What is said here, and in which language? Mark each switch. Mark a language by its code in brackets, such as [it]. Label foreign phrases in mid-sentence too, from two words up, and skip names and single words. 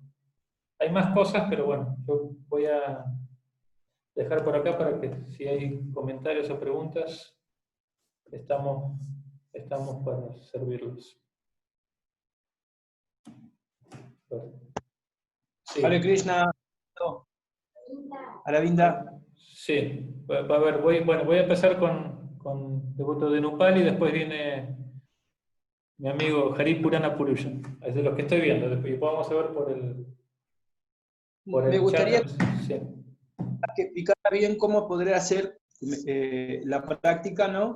[es] Hay más cosas, pero bueno, yo voy a dejar por acá para que si hay comentarios o preguntas, estamos para servirlos. Sí. Hare Krishna. Aravinda. Sí, a ver, voy a empezar con devoto de Nupal y después viene mi amigo Hari Purana Purusha. Es de los que estoy viendo, después vamos a ver por el Me gustaría chat. Sí. Que explicara bien cómo podría hacer la práctica, ¿no?